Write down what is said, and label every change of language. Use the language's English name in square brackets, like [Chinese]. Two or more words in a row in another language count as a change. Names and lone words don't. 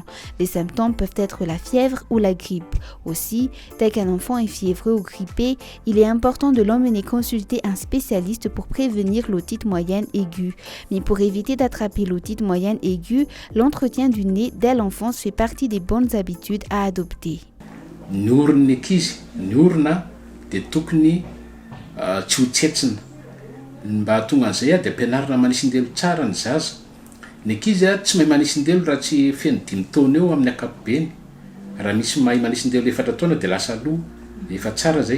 [French] Les symptômes peuvent être la fièvre ou la grippe. Aussi, dès qu'un enfant est fiévreux ou grippé, il est important de l'emmener consulter un spécialiste pour prévenir l'otite moyenne aiguë. Mais pour éviter d'attraper l'otite moyenne aiguë, l'entretien du nez dès l'enfance fait partie des bonnes habitudes à adopter. [Malagasy] Ny orony ankizy, ny orona dia tokony tsy ho tsetsina. Mba hahatonga an'izay dia ampianarina manisindelo tsara ny zaza. Ny ankizy tsy mahay manisindelo raha tsy feno 5 taona eo amin'ny ankapobeny. Raha misy mahay manisindelo 4 taona dia lasa loha, efa tsara zay.